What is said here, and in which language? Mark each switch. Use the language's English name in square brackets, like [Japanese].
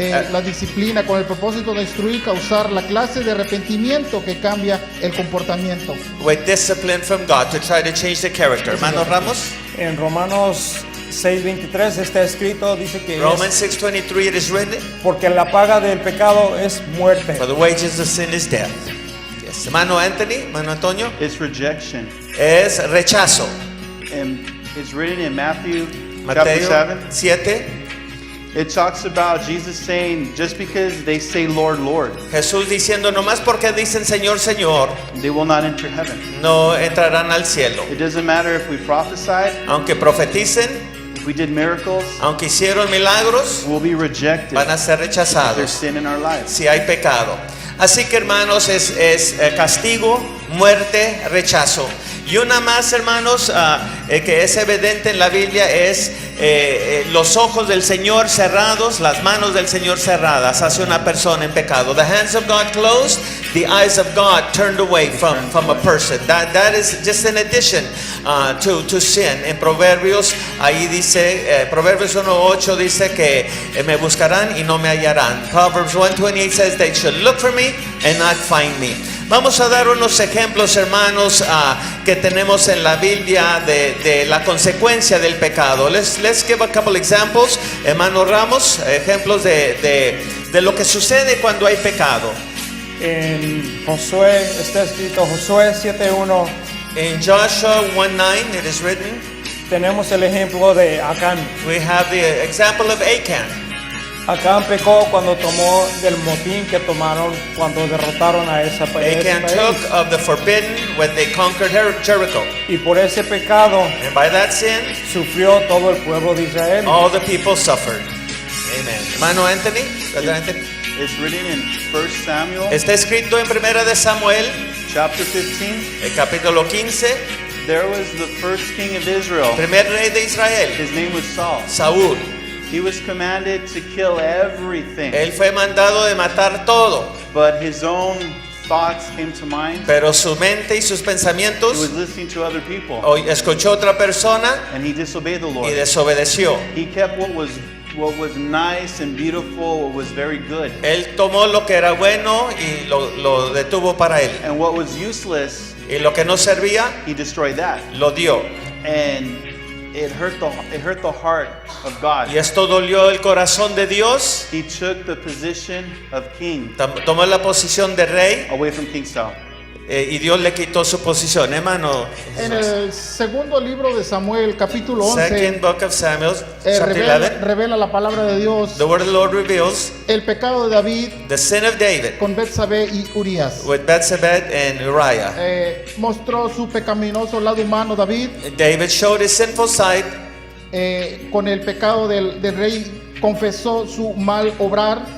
[Spanish] la disciplina con el propósito de instruir, causar la clase de arrepentimiento que cambia el comportamiento. [English] With discipline from God to try to change the character. [Spanish] Hermano Ramos, En Romanos 6:23 está escrito, dice que [English] Romans 6:23 it is written, [Spanish] porque la paga del pecado es muerte. [English] for the wages of sin is death. [Spanish] Yes. Hermano Anthony, hermano Antonio, [English] It's rejection. [Spanish] es rechazo. [English] And it's written in Matthew chapter [Spanish] Mateo [English] 7. [Spanish] 7, [English] It talks about Jesus saying, just because they say Lord, Lord, [Spanish] Jesús diciendo, nomás porque dicen Señor, Señor, [English] they will not enter heaven. [Spanish] no entrarán al cielo. [English] It doesn't matter if we prophesied, [Spanish] Aunque profeticen, [English] if we did miracles, [Spanish] aunque hicieron milagros, [English] we'll be rejected. [Spanish] van a ser [English] There's [Spanish] rechazados [English] sin in our lives. [Spanish] si hay pecado. Así que, hermanos, es castigo, muerte, rechazo. Y una más, hermanos, que es evidente en la Biblia es los ojos del Señor cerrados, las manos del Señor cerradas hacia una persona en pecado. [English] The hands of God closed, the eyes of God turned away from a person. That is just an addition to sin. [Spanish] En Proverbios, ahí dice, Proverbios 1:8 dice que me buscarán y no me hallarán. [English] Proverbs 1:28 says they should look for me and not find me. [Spanish] Vamos a dar unos ejemplos, hermanos, que tenemos en la Biblia de la consecuencia del pecado. [English] Let's give a couple examples, hermano Ramos, [Spanish] ejemplos de lo que sucede cuando hay pecado. En Josué está escrito, Josué 7:1, [English] In Joshua 1:9 it is written, [Spanish] tenemos el ejemplo de Acán. [English] we have the example of Achan. [Spanish] Acán pecó cuando tomó del motín que tomaron cuando derrotaron a ese país. [English] Achan took of the forbidden when they conquered Jericho. [Spanish] Y por ese pecado [English] And by that sin, [Spanish] sufrió todo el pueblo de Israel. [English] all the people suffered. Amen. Hermano Anthony, Brother Anthony. It's written in 1 Samuel [Spanish] Está escrito en 1 de Samuel, [English] chapter 15. [Spanish] el capítulo 15, [English] There was the first king of Israel. [Spanish] primer rey de Israel, [English] His name was Saul. [Spanish] Saúl. [English] He was commanded to kill everything, [Spanish] Él fue mandado de matar todo, [English] but his own thoughts came to mind. [Spanish] pero su mente y sus [English] He [Spanish] pensamientos [English] was listening to other people, [Spanish] escuchó otra persona [English] and he disobeyed the [Spanish] y [English] Lord. [Spanish] desobedeció. [English] He kept what was nice and beautiful, what was very good, [Spanish] Él tomó lo que era bueno y lo detuvo para él. [English] and what was useless, [Spanish] Y lo que no servía, [English] he destroyed that. [Spanish] lo dio. [English] And it hurt the heart of God. [Spanish] Y esto dolió el corazón de Dios. [English] He took the position of king [Spanish] Tomó la posición de rey [English] away from King Saul. [Spanish] y Dios le quitó su posición. Hermano, En el segundo libro de Samuel, capítulo 11, [English] Second book of Samuel, chapter 11, [Spanish] revela la palabra de Dios [English] the word of the Lord reveals [Spanish] el pecado de David [English] the sin of David [Spanish] con Betsabé y Urías. [English] with Bathsheba and Uriah. [Spanish] Mostró su pecaminoso lado humano David [English] David showed his sinful side [Spanish] con el pecado del rey, confesó su mal obrar.